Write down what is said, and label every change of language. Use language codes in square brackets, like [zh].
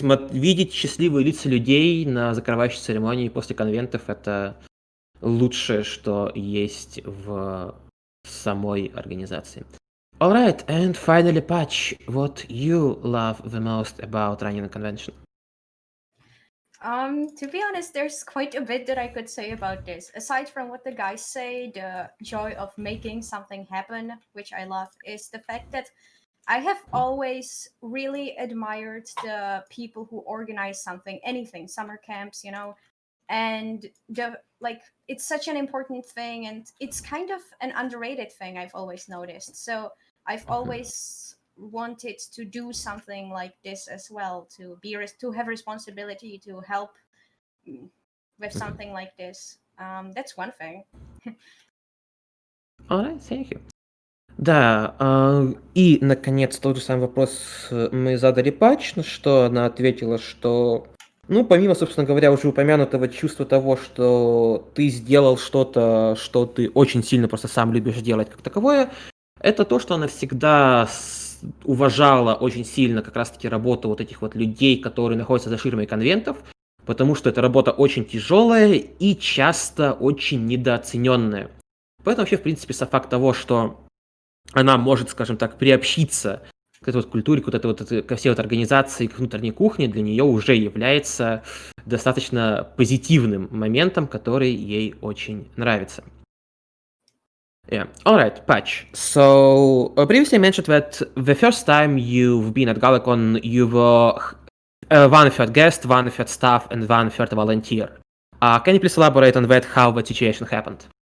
[ru] Видеть счастливые лица людей на закрывающей церемонии после конвентов — это лучшее, что есть в самой организации. [en] Alright, and finally, Пач, what you love the most about running a convention? To be honest, there's quite a bit that I could say about this. Aside from what the guys say, the joy of making something happen, which I love, is the fact that I have always really admired the people who organize something, anything, summer camps, and it's such an important thing, and it's kind of an underrated thing, I've always noticed. So I've always wanted to do something like this as well, to have responsibility to help with something like this. That's one thing. Alright, thank you. [ru] Да, и, наконец, тот же самый вопрос мы задали Пач, на что она ответила, что, помимо, собственно говоря, уже упомянутого чувства того, что ты сделал что-то, что ты очень сильно просто сам любишь делать как таковое, это то, что она всегда уважала очень сильно как раз-таки работу вот этих вот людей, которые находятся за ширмой конвентов, потому что эта работа очень тяжелая и часто очень недооцененная. Поэтому вообще, в принципе, сам факт того, что она может, скажем так, приобщиться к этой вот культуре, ко всей вот организации, к внутренней кухне, для нее уже является достаточно позитивным моментом, который ей очень нравится. [en] Yeah. All right, Patch. So previously mentioned that the first time you've been at GalaCon, you were 1/3 guest, 1/3 staff, and 1/3 volunteer. Can you please elaborate on that, how the situation happened?